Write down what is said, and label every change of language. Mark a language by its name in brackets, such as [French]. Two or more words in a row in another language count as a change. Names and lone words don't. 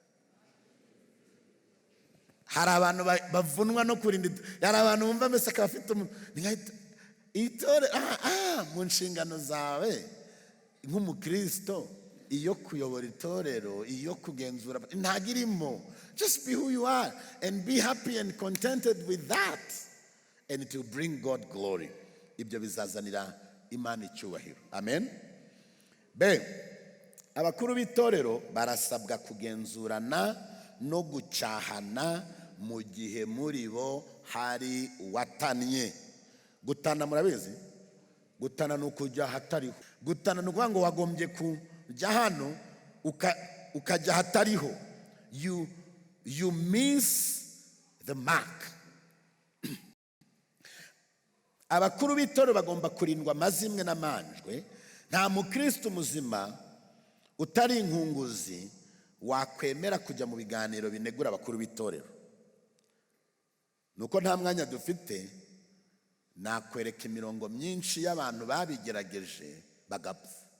[Kinyarwanda] Hari abantu bavunwa no kurinda, hari abantu bumva mbese akaba afite itorero. Mu nshingano zawe nk'umukristo, iyo kuyobora itorero, iyo kugenzura ntabwo irimo. [English] Just be who you are and be happy and contented with that, and it will bring God glory. [Kinyarwanda] Ibyo bizazanira Imana icyubahiro. Amen. Abakuru b'itorero barasabwa kugenzurana no gucahana mu gihe muri bo hari uwatannye. Gutana murabizi? Gutana ni ukujya ahatariho. Gutana ni ukuvuga ngo wagombye kujya hano ukajya ahatariho. [English] You miss the mark. [Kinyarwanda] Abakuru b'itorero bagomba kurindwa amazimwe n'amanjwe. Nta mukristo muzima utari inkunguzi wakwemera kujya mu biganiro binegura abakuru b'itorero. Nuko nta mwanya dufite, nakwereka imirongo myinshi y'abantu babigerageje bagapfa.